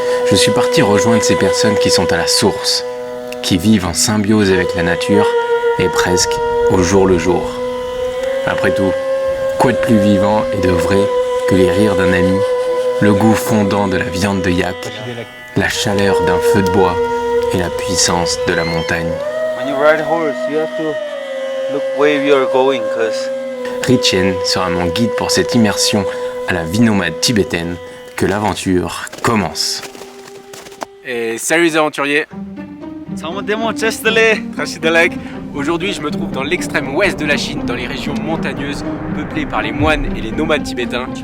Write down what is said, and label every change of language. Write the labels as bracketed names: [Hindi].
[French] Je suis parti rejoindre ces personnes qui sont à la source, qui vivent en symbiose avec la nature et presque au jour le jour. Après tout, quoi de plus vivant et de vrai que les rires d'un ami, le goût fondant de la viande de yak, la chaleur d'un feu de bois et la puissance de la montagne. [English] When you ride a horse, you have to look where you are going, cause [French] Ritchen sera mon guide pour cette immersion à la vie nomade tibétaine. Que l'aventure commence. Et salut les aventuriers. Aujourd'hui, je me trouve dans l'extrême ouest de la Chine, dans les régions montagneuses, peuplées par les moines et les nomades tibétains.